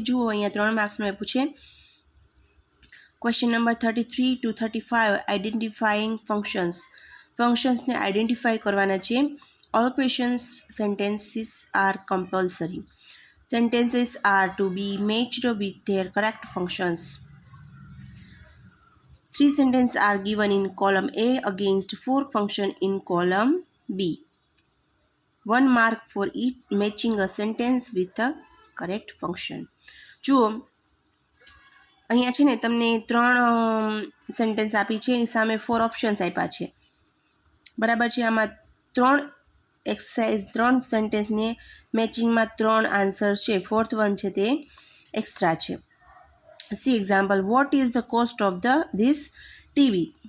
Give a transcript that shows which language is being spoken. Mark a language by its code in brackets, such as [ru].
[gu] જુઓ, અહીંયા 3 માર્ક્સનું આપ્યું છે. Question number 33 to 35 identifying ફંક્શન્સને identify કરવાના છે. [en] All questions sentences are compulsory. Sentences are to be matched with their correct functions. 3 sentences are given in column A against 4 functions in column B. 1 mark for each matching a sentence with a correct function. [gu] જુઓ, અહીંયા છે ને તમને 3 sentence આપી છે, એની સામે 4 options આપ્યા છે. બરાબર છે. આમાં 3 એક્સરસાઇઝ 3 સેન્ટેન્સને મેચિંગમાં 3 આન્સર છે. 4th વન છે તે એક્સ્ટ્રા છે. [en] See example, what is the cost of this TV.